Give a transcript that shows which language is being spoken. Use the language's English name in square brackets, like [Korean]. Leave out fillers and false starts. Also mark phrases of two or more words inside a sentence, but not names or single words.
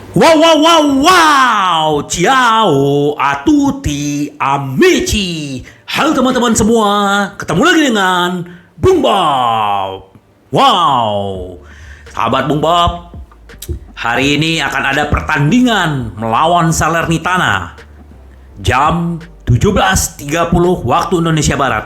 [Italian] Wow, wow, wow, wow, ciao, a tutti, amici. [Indonesian] Halo teman-teman semua, ketemu lagi dengan Bung Bob. Wow, sahabat Bung Bob, hari ini akan ada pertandingan melawan Salernitana jam 17.30 waktu Indonesia Barat.